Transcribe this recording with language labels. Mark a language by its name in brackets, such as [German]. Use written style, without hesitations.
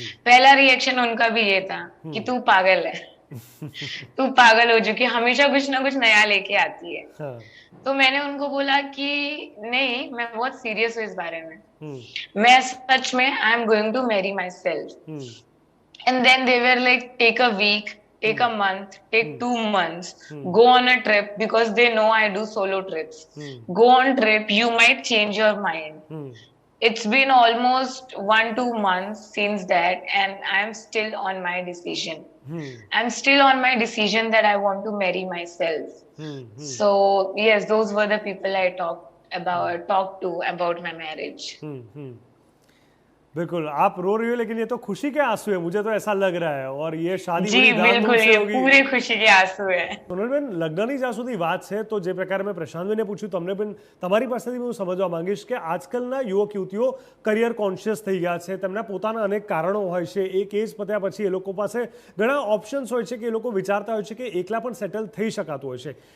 [Hindi] पहला रिएक्शन उनका भी ये था कि तू पागल है, तू पागल हो चुकी, हमेशा कुछ ना कुछ नया लेके आती है। तो मैंने उनको बोला कि नहीं, मैं बहुत सीरियस हूँ इस बारे में, मैं सच में [English] I am going to marry myself. And then they were like, take a week, take a month, take 2 months, go on a trip, because they know I do solo trips. Go on trip, you might change your mind. It's been almost 1-2 months since that, and I'm still on my decision. I'm still on my decision that I want to marry myself. So yes, those were the people I talked to about my marriage. [Hindi] बिल्कुल, आप रो रही हो लेकिन ये तो खुशी के आंसू है, मुझे तो ऐसा लग रहा है। और ये शादी जी बिल्कुल, ये पूरे खुशी के आंसू है। [Gujarati] સોનલબેન, લગ્નની જ્યાં સુધી વાત છે તો જે પ્રકારે મેં પ્રશાંતભાઈને પૂછ્યું, તમને પણ તમારી પાસેથી હું સમજવા માંગીશ કે આજકાલના યુવક યુવતીઓ કરિયર કોન્શિયસ થઈ ગયા છે, તેમના પોતાના અનેક કારણો હોય છે, એક એજ પત્યા પછી એ લોકો પાસે ઘણા ઓપ્શન્સ હોય છે કે એ લોકો વિચારતા હોય છે કે એકલા પણ સેટલ થઈ શકાતું હોય છે।